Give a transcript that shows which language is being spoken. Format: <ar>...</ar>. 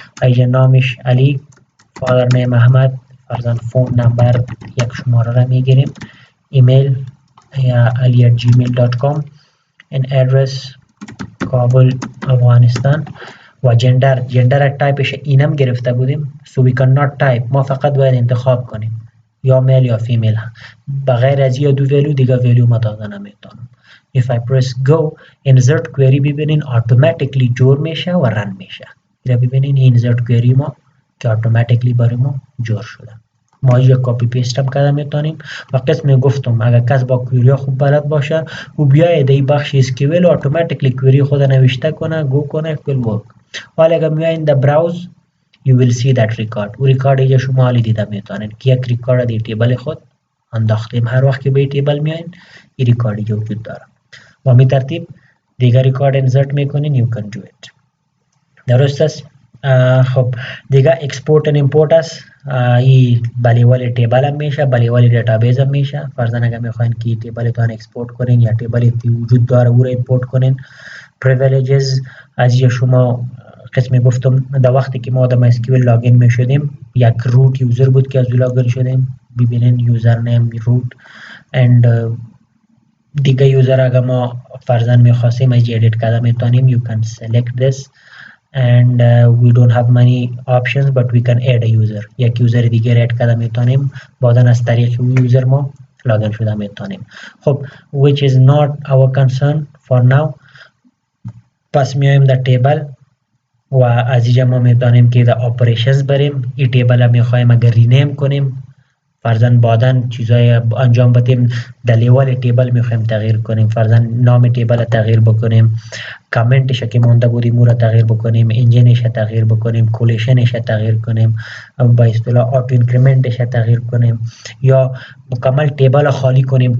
<fa>اینجا نامش علی، فادر نیم احمد، فرضاً فون نمبر یک شماره را میگیریم، ایمیل یا ali@gmail.com، این ادرس کابل افغانستان و جندر تایپش اینم گرفته بودیم.</fa> <en>so we cannot type،</en> <fa>ما فقط باید انتخاب کنیم یا میل یا فیمیل. بغیر از یا دو ویلیو دیگه ویلیو ما داده نمیتونم.</fa> <en>if I press go insert query ببینین automatically</en> <fa>جور میشه و رن میشه. اینجا ببینین insert query ما که automatically برای ما جور شده. ما اینجا کپی پیست هم کرده میتونیم. و قسم گفتم اگر کس با کویری خوب بلد باشه و بیاید این بخش اسکیول اتوماتیکلی کویری خود نوشته کنه، گو کنه،</fa> <en>will work.</en> <fa>حالا اگر میایین در براوز</fa> <en>you will see that record.</en> <fa>و ریکارد اینجا شما حالی دیده میتونین که یک ریکارد دی تیبل خود انداختیم. هر وقت که به تیبل میایین این ریکارد اینجا وجود داره. و می ترتیب دیگر ریکارد انسرت میکنین</fa> <en>you can do it.</en> <fa>درست است؟ خب دیگه اکسپورت و ایمپورت است. این بلیوالی تیبل هم میشه، بلیوالی دیتابیس هم میشه. فرضاً اگر میخواین که تیبلتان اکسپورت کنین یا تیبلی که وجود داره او را ایمپورت کنین. پریویلیجز از یا شما قسمی گفتم در وقتی که ما در MySQL لاگین میشدیم یک روت یوزر بود که از لاگین شدیم. ببینین یوزر نیم روت اند دیگه یوزر اگر ما فرضاً میخواستیم از ادیت کرده میتونیم</fa> <en>you can select this and we don't have many options but we can add a user.</en> <fa>یک یوزر دیگه اد کرده میتونیم بعداً از طریق اون یوزر ما لاگین شده میتونیم.</fa> <en>خب which is not our concern for now.</en> <fa>پس میایم در تیبل و از اینجا ما میتونیم که در اپریشنز بریم. این تیبل هم میخوایم اگر رینیم کنیم فرضاً بعداً چیزای انجام بدیم در لیول تیبل میخوایم تغییر کنیم. فرضاً نام تیبل تغییر بکنیم، کامنتش که مونده بودیم او را تغییر بکنیم، انجینش تغییر بکنیم، کولیشنش تغییر کنیم، با اصطلاح آتو اینکریمنتش تغییر کنیم یا مکمل تیبل خالی کنیم.</fa>